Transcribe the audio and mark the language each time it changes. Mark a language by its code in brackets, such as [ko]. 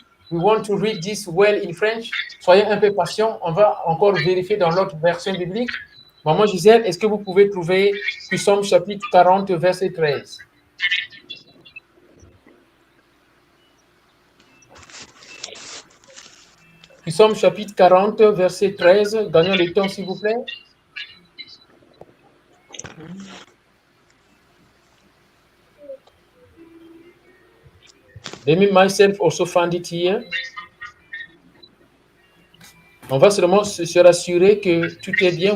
[en] We want to read this well in French. [fr] Soyez un peu patient. On va encore vérifier dans l'autre version biblique. Maman Gisèle, est-ce que vous pouvez trouver Psaume chapitre 40, verset 13? Psaume chapitre 40, verset 13. Gagnons le temps, s'il vous plaît. [en] Let me myself also find it here. [fr] On va seulement se rassurer que tout est bien.